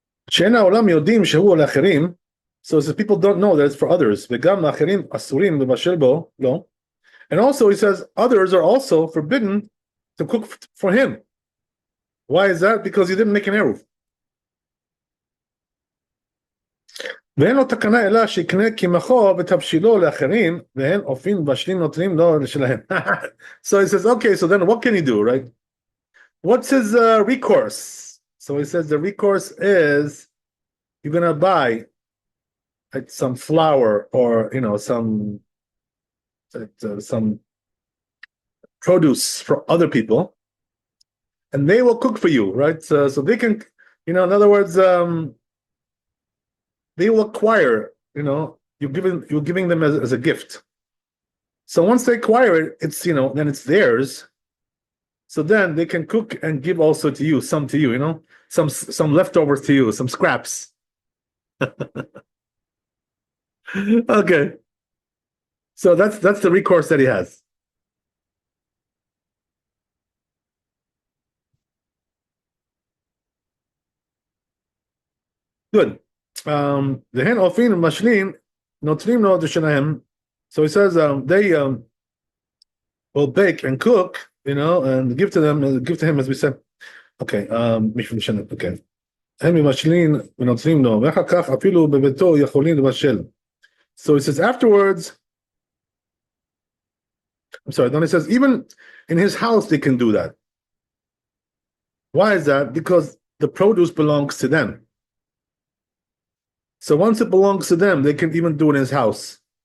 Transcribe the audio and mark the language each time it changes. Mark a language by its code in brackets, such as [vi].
[he] שאין העולם יודעים שהוא לאחרים, [en] so as people don't know that it's for others, [he] וגם לאחרים אסורים לבשל בו, לא. [en] And also he says others are also forbidden to cook for him. Why is that? Because he didn't make an eruv. [he] ואין לו תקנה אלא שיקנה קמחו ותבשילו לאחרים, והן אופים מבשלים נותנים לו לשלהם. [en] So he says, okay, so then what can he do, right? What's his recourse? So he says the recourse is you're going to buy some flour or some produce for other people, and they will cook for you, right? So they can, in other words, they will acquire, you're giving them as a gift. So once they acquire it, it's then it's theirs. So then they can cook and give also to you, some to you, some leftovers to you, some scraps. Okay. So that's the recourse that he has. Good. [he] והן אופין ומשלין נותנים לו דשלהם. [en] So he says they will bake and cook, and give to him as we said. Okay, okay. [he] הם ממשלין ונותנים לו, ואחר כך אפילו בביתו יכולים לבשל. [en] So he says afterwards, I'm sorry, then he says even in his house they can do that. Why is that? Because the produce belongs to them. So once it belongs to them, they can even do it in his house.